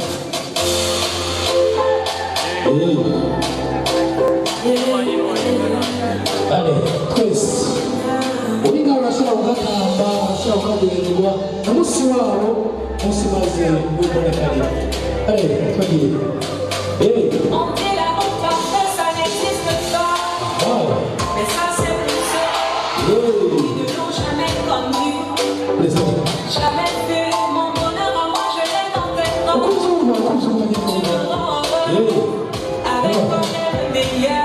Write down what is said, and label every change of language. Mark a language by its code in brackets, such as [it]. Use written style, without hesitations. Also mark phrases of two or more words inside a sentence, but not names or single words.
[rn] ale twese uri ngaho urashobora kugatamba urashobora kukaryoherwa na musi wabo musi maze wibonekane ale twagiye [fr] Jamais fait mon bonheur à moi, je l'ai dans tes mains. Tu me rends heureux, avec toi j'ai le meilleur.